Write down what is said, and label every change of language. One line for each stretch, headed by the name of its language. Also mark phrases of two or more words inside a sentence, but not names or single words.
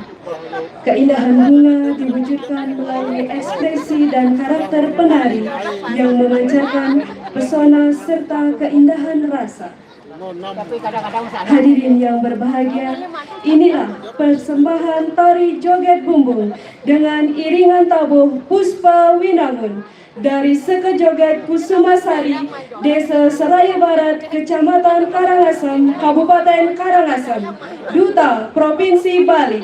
Indonesian: Keindahan bunga diwujudkan melalui ekspresi dan karakter penari yang memancarkan pesona serta keindahan rasa. Hadirin yang berbahagia, inilah persembahan tari joget bumbung dengan iringan tabuh Puspa Winangun dari Sekejoget Kusumasari, Desa Seraya Barat, Kecamatan Karangasem, Kabupaten Karangasem, Duta Provinsi Bali.